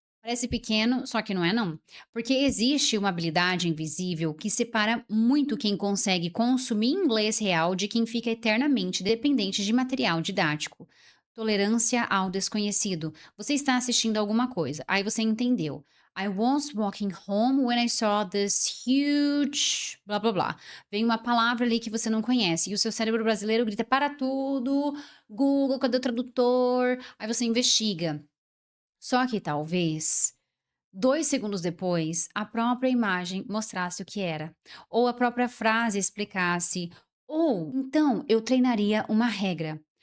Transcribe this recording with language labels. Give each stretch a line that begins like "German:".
Portuguese: Parece pequeno, só que não é não. Porque existe uma habilidade invisível que separa muito quem consegue consumir inglês real de quem fica eternamente dependente de material didático. Tolerância ao desconhecido. Você está assistindo alguma coisa, aí você entendeu.
English: I was walking home when I saw this huge blá blá blá.
Portuguese: Vem uma palavra ali que você não conhece e o seu cérebro brasileiro grita para tudo, Google, cadê o tradutor? Aí você investiga. Só que talvez 2 segundos depois, a própria imagem mostrasse o que era, ou a própria frase explicasse, ou então eu treinaria uma regra.